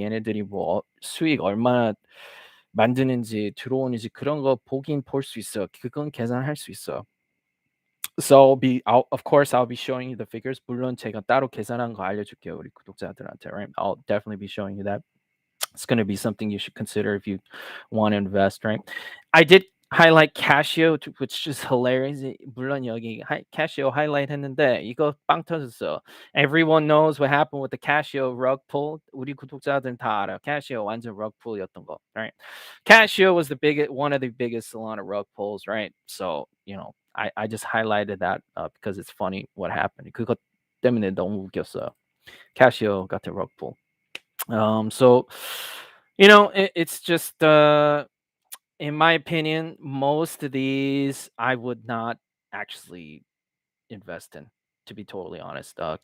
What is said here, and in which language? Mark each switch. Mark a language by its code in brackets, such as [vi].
[ko] 얘네들이 뭐 수익 얼마나 만드는지 들어오는지 그런 거 보긴 볼 수 있어요. 그건 계산할 수 있어요. [en] So of course I'll be showing you the figures. [ko] 물론 제가 따로 계산한 거 알려줄게요 우리 구독자들한테. [en] Right? I'll definitely be showing you that. It's going to be something you should consider if you want to invest, right? I did highlight Casio, which is hilarious. [ko] 물론 여기 Casio highlight 했는데 이거 빵 터졌어. [en] Everyone knows what happened with the Casio rug pull. [ko] 우리 구독자들은 다 알아. [en] Casio [ko] 완전 rug pull였던 거, [en] right? Casio was one of the biggest Solana rug pulls, right? So I just highlighted that because it's funny what happened. [ko] 그것 때문에 너무 웃겼어요. [en] Casio got the rug pull. So it's just in my opinion, most of these I would not actually invest in, to be totally honest.